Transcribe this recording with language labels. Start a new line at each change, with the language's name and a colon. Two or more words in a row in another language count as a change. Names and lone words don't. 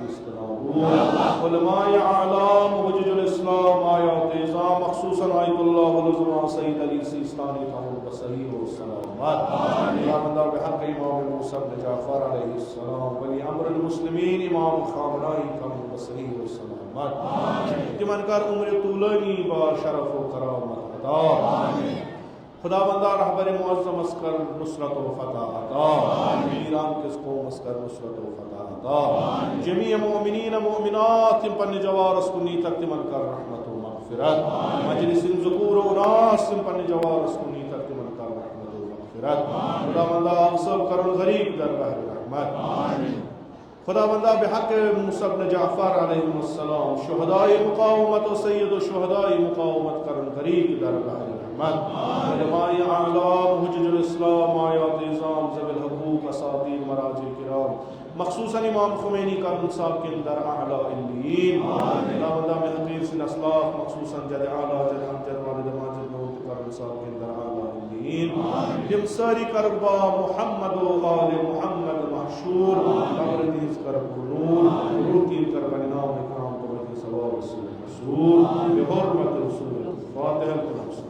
Kashmiri: उलमाए आलाम हुज्जुल इस्लाम आयात इज़ाम मखसूसन आयतुल्लाह वल उज़मा सय्यद अली सिस्तानी तहम बसही व सलामत खुदावंदा बेहक इमाम मूसा इब्न जाफर अलैहिस्सलाम वली अम्र मुस्लिमीन इमाम खामनाई तहम बसही व सलामत तिमन कर उम्र तूलानी बा शरफ व करामत अता खुदावंदा रहबर मुअज़्ज़म अस्कर नुसरत व फतह अता ईरान किस कौम अस्कर नुसरत व फतह अता जमी मोमिनीन मोमिनात तिम पन्ने जवारस कुनी तक तिमन कर रहमत व मग़फ़िरत मजलिस ज़ुकूर व नास तिम पन्ने जवारस कुनी तक तिमन कर रहमत व मग़फ़िरत खुदावंदा सब करन गरीब दर बहर रहमत। खुदावंदा बिहक मूसा इब्न जाफर अलैहिस्सलाम शुहदाए मुकावमत और सैयद शुहदाए मुकावमत करम करीब दरगाह रहमत। उलमाए आला मुहज्जिजुल इस्लाम आयात इज़ाम ज़बिल हुकूक असातीर मराजिल किराम मखसूसन इमाम खुमैनी करम साहब के अंदर आला इल्लीन। खुदावंदा में हकीर से नस्लाफ मखसूसन जद आला जद अमजद वालिद माजिद नूर करम साहब के अंदर आला इल्लीन। हम सारी करबा मुहम्मद व आले मुहम्मद महशूर अमरदीस करब नूर रूती करबन नाम इकराम तो सवाब रसूल बिहुर्मत रसूल फातिहा।